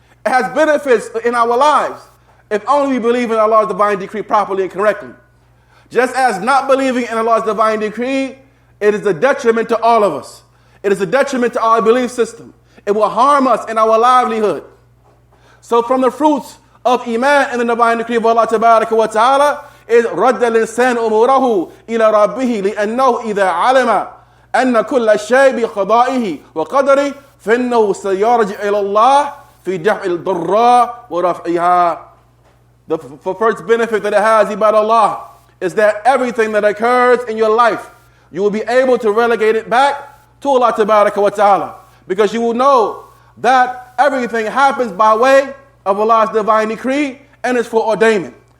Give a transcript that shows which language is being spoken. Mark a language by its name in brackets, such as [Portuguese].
[English] It has benefits in our lives if only we believe in Allah's divine decree properly and correctly. Just as not believing in Allah's divine decree, it is a detriment to all of us. It is a detriment to our belief system. It will harm us in our livelihood. So from the fruits of iman in the divine decree of Allah wa ta'ala is [Arabic] رَدَّ الْإِنسَانُ أُمُورَهُ إِلَى رَبِّهِ لِأَنَّهُ إِذَا عَلَمَ أَنَّ كُلَّ الشَّيْء بِقَضَائِهِ وَقَدَرِهِ فَإِنَّهُ سَيَرْجِعُ إِلَى اللَّهِ فِي دَفْعِ الضَّرَّاءِ وَرَفْعِهَا. [English] The first benefit that it has about Allah is that everything that occurs in your life, you will be able to relegate it back to Allah wa ta'ala, because you will know that everything happens by way of Allah's divine decree and is for ordainment.